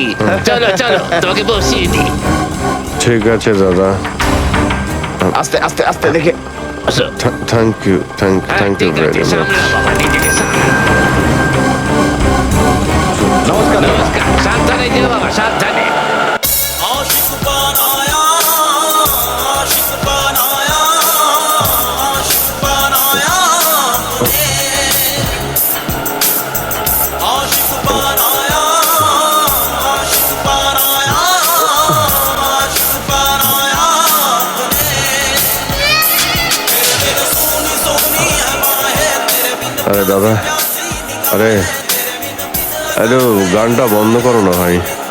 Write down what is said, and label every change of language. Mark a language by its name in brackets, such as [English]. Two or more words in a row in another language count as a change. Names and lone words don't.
[Bangla] চলো চলো, তোকে বসিয়ে দিই। ঠিক আছে দাদা, আস্তে আস্তে আস্তে দেখে। আসো। [English] thank you thank [Bangla] হ্যাঁ, ইউ ঠিক ভেরি আছে, মাচ। সামলাও বাবা, নিজেকে সামলাও। নমস্কার। নমস্কার, সাবধানে যেও বাবা, সাবধানে। [Hindi] आशिक बनाया आशिक बनाया आशिक बनाया तूने आशिक बनाया आशिक बनाया आशिक बनाया तूने तेरे बिन सोनी सोनी है बाहें तेरे बिन [Bangla] আরে দাদা, আরে আরে গানটা বন্ধ করো না ভাই।